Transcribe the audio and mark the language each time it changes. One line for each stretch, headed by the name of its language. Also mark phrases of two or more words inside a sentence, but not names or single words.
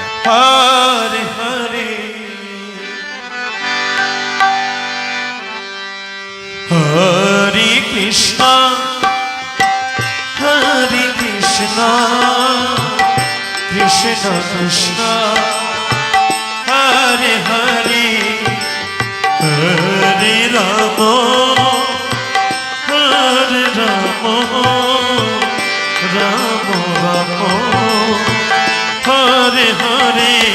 Sanskrit: হরে হরে হরে কৃষ্ণ হরে কৃষ্ণ কৃষ্ণ কৃষ্ণ হরে হরে। হরে রাম হরে রাম রাম রাম হরে হরে।